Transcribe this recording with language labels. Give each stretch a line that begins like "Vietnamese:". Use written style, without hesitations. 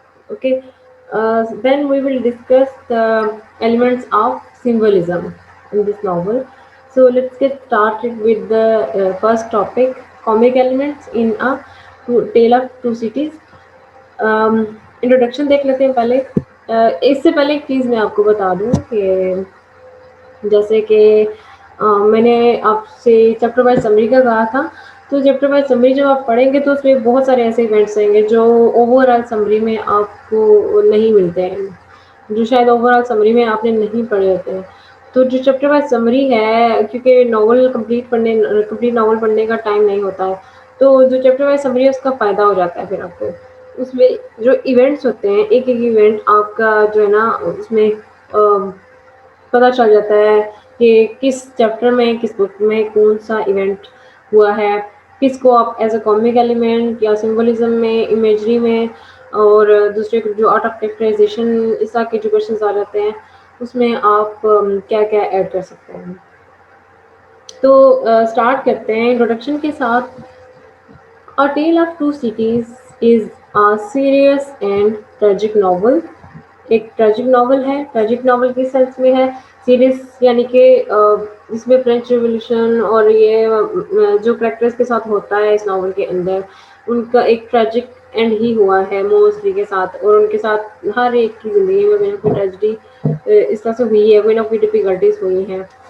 English: Okay, then we will discuss the elements of symbolism in this novel. So let's get started with the first topic, comic elements in a tale of two cities.
Hindi: Introduction देख लेते हैं पहले। इससे पहले एक चीज़ मैं आपको बता दूं कि जैसे कि मैंने आपसे चैप्टर वाइज समरी का कहा था। तो चैप्टर वाइज समरी जब आप पढ़ेंगे तो उसमें बहुत सारे ऐसे इवेंट्स आएंगे जो ओवरऑल समरी में आपको नहीं मिलते हैं, जो शायद ओवरऑल समरी में आपने नहीं पढ़े होते हैं। तो जो चैप्टर वाइज समरी है, क्योंकि नॉवल कंप्लीट नॉवल पढ़ने का टाइम नहीं होता है, तो जो चैप्टर वाइज समरी है उसका फ़ायदा हो जाता है फिर आपको। उसमें जो इवेंट्स होते हैं, एक-एक इवेंट आपका जो है ना उसमें पता चल जाता है कि किस चैप्टर में, किस बुक में कौन-सा इवेंट हुआ है, किसको आप एज़ अ कॉमिक एलिमेंट या सिंबलिज़्म में, इमेजरी में, और दूसरे जो आर्ट ऑफ कैरेक्टराइज़ेशन, इस तरह के जो क्वेश्चंस आ जाते हैं, उसमें आप क्या-क्या ऐड कर सकते हैं। तो स्टार्ट करते हैं इंट्रोडक्शन के साथ।
English: A Tale of Two Cities is a serious and tragic novel.
Hindi: एक ट्रेजिक नॉवल है। ट्रेजिक नॉवल किस सेंस में है? सीरियस यानी कि इसमें फ्रेंच रिवॉल्यूशन और ये जो करेक्टर्स के साथ होता है इस नॉवल के अंदर, उनका एक ट्रेजिक एंड ही हुआ है मोस्टली के साथ, और उनके साथ हर एक की ज़िंदगी में कोई ना कोई ट्रेजिडी इस तरह से हुई है, कोई ना कोई डिफिकल्टीज हुई हैं।